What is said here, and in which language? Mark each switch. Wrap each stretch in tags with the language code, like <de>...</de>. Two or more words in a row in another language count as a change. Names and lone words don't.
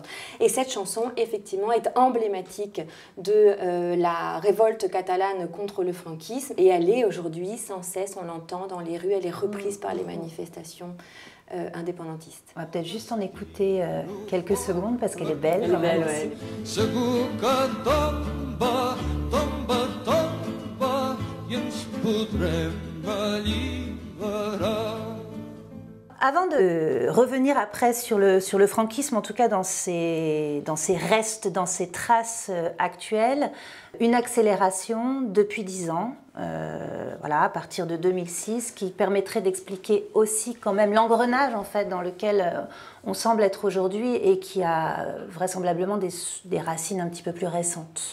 <fr>Et cette chanson, effectivement, est emblématique de la révolte catalane contre le franquisme et elle est aujourd'hui sans cesse, on l'entend dans les rues, elle est reprise par les manifestations indépendantistes. On va peut-être juste en écouter quelques secondes parce qu'elle est belle. Elle est belle, aussi.</fr> <ca>Segur que tomba, tomba, tomba i ens podrem alliberar.</ca> <fr>Avant de revenir après sur le franquisme, en tout cas dans ses restes, dans ses traces actuelles, une accélération depuis 10 ans, à partir de 2006, qui permettrait d'expliquer aussi quand même l'engrenage en fait dans lequel on semble être aujourd'hui et qui a vraisemblablement des racines un petit peu plus récentes.</fr>